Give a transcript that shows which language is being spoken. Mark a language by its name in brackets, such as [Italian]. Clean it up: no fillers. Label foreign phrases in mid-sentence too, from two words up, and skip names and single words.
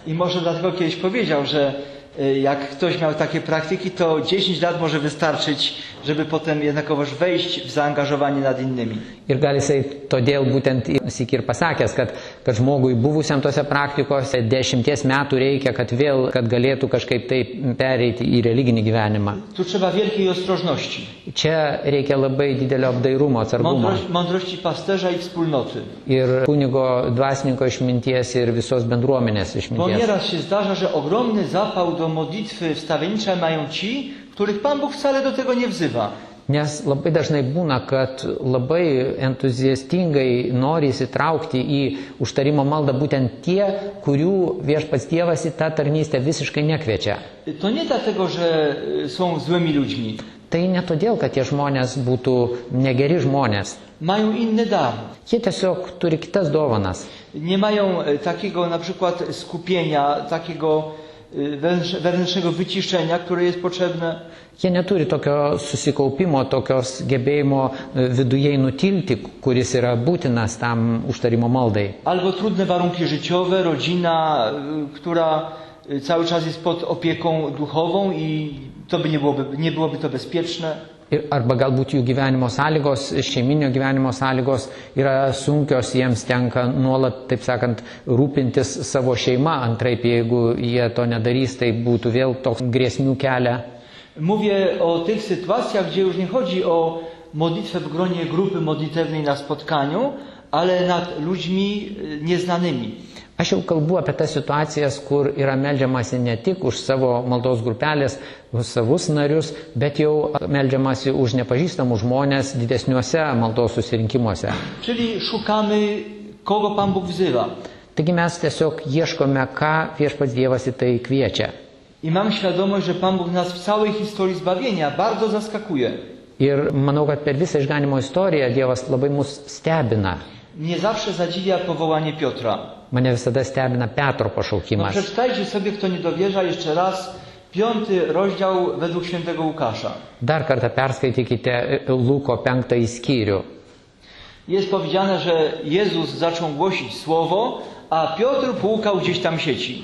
[Polish] I może dlatego kiedyś powiedział, że jak ktoś miał takie praktyki, to 10 lat może wystarczyć, żeby potem jednakowoż wejść w zaangażowanie nad innymi. [Lithuanian] Ir gal jisai todėl būtent sykį ir pasakęs, kad žmogui buvusiam tose praktikose 10 metų reikia, kad galėtų kažkaip tai pereiti į religinį gyvenimą. [Polish] Tu trzeba wielkiej ostrożności. [Lithuanian] Čia reikia labai didelio apdairumo, atsargumo. [Polish] Mądrości pasterza i wspólnoty. [Lithuanian] Ir kunigo dvasininko išminties ir visos bendruomenės [Polish] Bo [Lithuanian] išminties. [Polish] nieraz się zdarza, że ogromny zapał do modlitwy wstawienniczej mają ci, których Pan Bóg wcale do tego nie wzywa. [Lithuanian] Nes labai dažnai būna, kad labai entuziastingai nori įsitraukti į užtarimo maldą būtent tie, kurių viešpats Dievas į tą tarnystę visiškai nekviečia. [Polish] To nie dlatego, że są złymi ludźmi. [Lithuanian] Tai ne todėl, kad tie žmonės būtų negeri žmonės. [Polish] Mają inny dar. [Lithuanian] Jie tiesiog turi kitas dovanas. [Polish] Nie mają takiego na przykład skupienia, takiego wewnętrznego wyciszenia, które jest potrzebne. [Lithuanian] Jie neturi tokio susikaupimo, tokios gebėjimo viduje nutilti, kuris yra būtinas tam užtarimo maldai. [Polish] Albo trudne warunki życiowe, rodzina, która cały czas jest pod opieką duchową i to by nie byłoby to bezpieczne. [Lithuanian] Arba galbūt jų gyvenimo sąlygos, šeiminio gyvenimo sąlygos yra sunkios, jiems tenka nuolat, taip sakant, rūpintis savo šeima, antraip jeigu jie to nedarys, tai būtų vėl toks grėsmių kelia. [Polish] Mówię o tych sytuacjach, gdzie już nie chodzi o modlitwę w gronie grupy modlitewnej na spotkaniu, ale nad ludźmi nieznanymi. [Lithuanian] Aš jau kalbu apie tas situacijas, kur yra meldžiamasi ne tik už savo maldos grupelės, už savus narius, bet jau meldžiamasi už nepažįstamus žmonės didesniuose maldos susirinkimuose. [Polish] Czyli szukamy, kogo Pan Bóg wzywa. [Lithuanian] Taigi mes tiesiog ieškome, ką viešpats Dievas į tai kviečia. [Polish] I mam świadomość, że Pan Bóg nas w całej historii zbawienia bardzo zaskakuje. [Lithuanian] Ir manau, kad per visą išganimo istoriją Dievas labai mus stebina. [Polish] Mnie zawsze zadziwia powołanie Piotra. [Lithuanian] Mane visada stebina Petro [Polish] No, [Lithuanian] pašaukimas. [Polish] przeczytajcie sobie, kto nie dowierza, jeszcze raz 5 rozdział według świętego Łukasza. [Lithuanian] Dar kartą perskaitykite Luko 5 skyrių. [Polish] Jest powiedziane, że Jezus zaczął głosić słowo, a Piotr płukał gdzieś tam sieci.